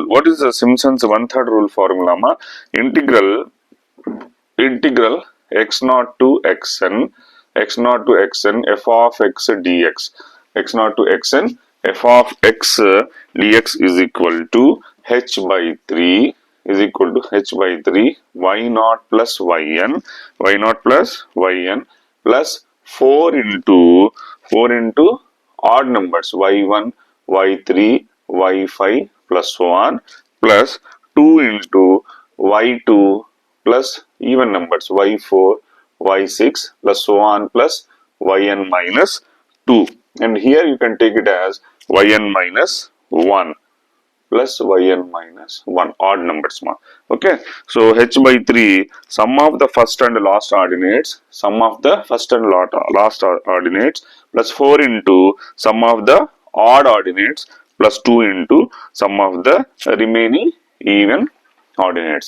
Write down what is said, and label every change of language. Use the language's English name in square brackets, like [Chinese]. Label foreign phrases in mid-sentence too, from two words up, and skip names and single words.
[English] What is the Simpsons 1/3 rule formula? Integral x0 to xn f of x dx. x0 to xn f of x dx is equal to h by 3 y0 plus yn plus 4 into odd numbers y1, y3, y5 plus so on plus 2 into y2 plus even numbers y4, y6 plus so on plus yn minus 2, and here you can take it as yn minus 1 plus yn minus 1, odd numbers. Okay, so h by 3 sum of the first and last ordinates plus 4 into sum of the odd ordinates plus 2 into sum of the remaining even ordinates.